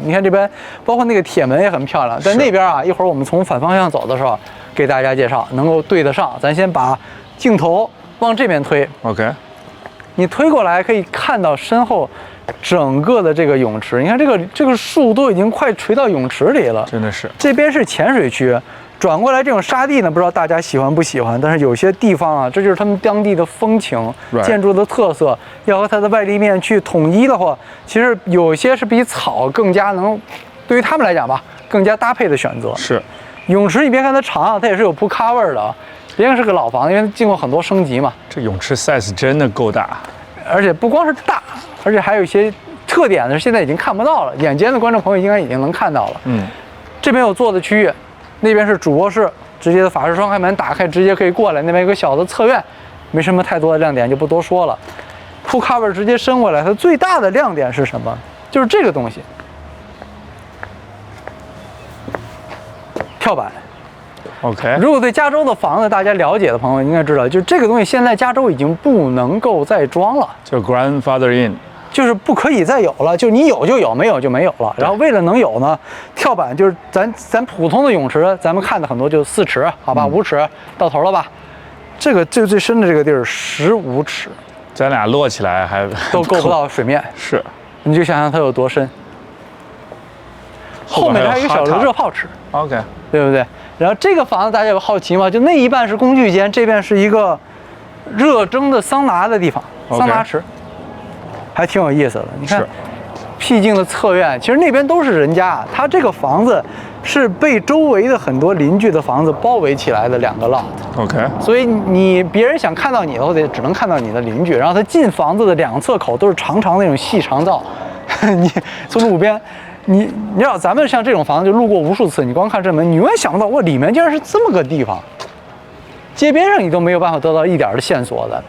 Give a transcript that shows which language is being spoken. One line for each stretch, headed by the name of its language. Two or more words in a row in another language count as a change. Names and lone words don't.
Chinese: 你看這邊，包括那個鐵門也很漂亮。在那邊啊，一會兒我們從反方向走的時候，給大家介紹，能夠對得上。咱先把鏡頭往這邊推，OK，你推過來可以看到身後整個的這個泳池。你看這個樹都已經快垂到泳池裡了，真的是。這邊是淺水區，轉過來這種沙地呢，不知道大家喜歡不喜歡？但是有些地方啊，這就是他們當地的風情，建築的特色。要和它的外立面去統一的話，其實有些是比草更加能，對於他們來講吧，更加搭配的選擇。是。泳池你別看它長啊，它也是有
English: pool cover
Chinese: 的。別看是個老房子，因為經過很多升級嘛。這泳池 size 真的夠大，而且不光是大，而且還有一些特點呢，現在已經看不到了。眼尖的觀眾朋友應該已經能看到了。這邊有坐的區域，那邊是主臥室，直接的法式雙開門打開，直接可以過來。那邊有個小的側院，沒什麼太多的亮點，就不多說了。
English: pool cover
Chinese: 直接伸過來，它最大的亮點是什麼？就是這個東西，跳板。 OK，如果對加州的房子大家了解的朋友應該知道，就這個東西現在加州已經不能夠再裝了，就
English: grandfather in，
Chinese: 就是不可以再有了，就你有就有，沒有就沒有了。然後為了能有呢，跳板就是咱普通的泳池，咱們看的很多就4尺，好吧，5尺到頭了吧？這個最深的這個地兒15尺，咱倆摞起來還都夠不到水面。是，你就想想它有多深。後面還有一個小的熱泡池，OK，對不對？然後這個房子大家有好奇嗎？就那一半是工具間，這邊是一個熱蒸的桑拿的地方，桑拿池，還挺有意思的。你看，僻靜的側院，其實那邊都是人家，它這個房子是被周圍的很多鄰居的房子包圍起來的2個 lot。OK， 所以別人想看到你的話，只能看到你的鄰居。然後它進房子的2側口都是長長那種細長道，你從路邊。你知道咱們像這種房子就路過無數次，你光看這門，你永遠想不到哇，裡面竟然是這麼個地方。街邊上你都沒有辦法得到一點的線索的。